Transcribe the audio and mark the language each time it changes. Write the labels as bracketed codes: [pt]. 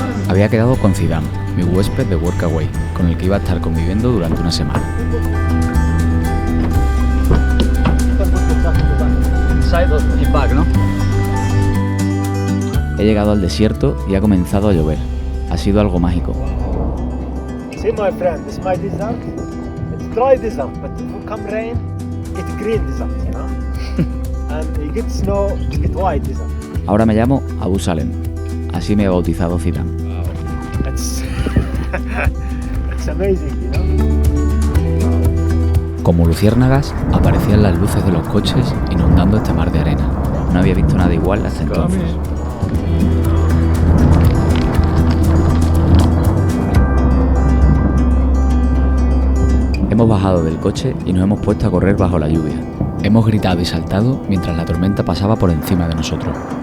[es] Había quedado con Zidane, mi huésped de Workaway, con el que iba a estar conviviendo durante una semana. Inside y back, ¿no? He llegado al desierto y ha comenzado a llover. Ha sido algo mágico. [en] See my friend, this is my desert. It's dry desert, but if it come rain, it's green desert, you know? And you get snow, you get white desert. [es] Ahora me llamo Abu Salem. Así me ha bautizado Zidane. [en] It's it's amazing, you know? [es] Como luciérnagas, aparecían las luces de los coches inundando este mar de arena. No había visto nada igual hasta entonces. Hemos bajado del coche y nos hemos puesto a correr bajo la lluvia. Hemos gritado y saltado mientras la tormenta pasaba por encima de nosotros.